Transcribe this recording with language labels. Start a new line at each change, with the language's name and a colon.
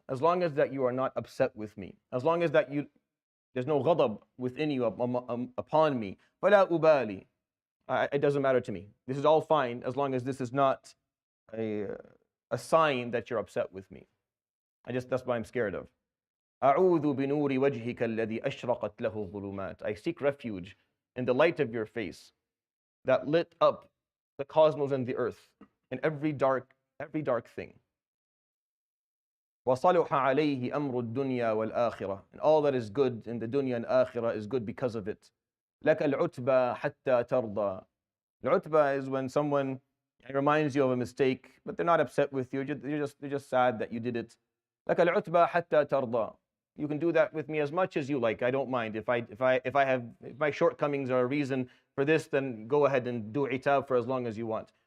English: As long as that you are not upset with me, as long as that there's no ghadab within you upon me,
Arabic: fala ubali.
English: It doesn't matter to me. This is all fine as long as this is not a sign that you're upset with me. That's what I'm scared of.
Arabic: أعوذ بنور وجهك الذي أشرقت له الظلمات.
English: I seek refuge in the light of your face that lit up the cosmos and the earth and every dark thing.
Arabic: وصلح عليه أمر الدنيا والآخرة.
English: And all that is good in the dunya and akhirah is good because of it.
Arabic: لك العتبى حتى ترضى.
English: العتبى is when someone reminds you of a mistake, but they're not upset with you. They're just sad that you did it.
Arabic: لك العتبى حتى ترضى.
English: You can do that with me as much as you like. I don't mind. If my shortcomings are a reason for this, then go ahead and do itab for as long as you want.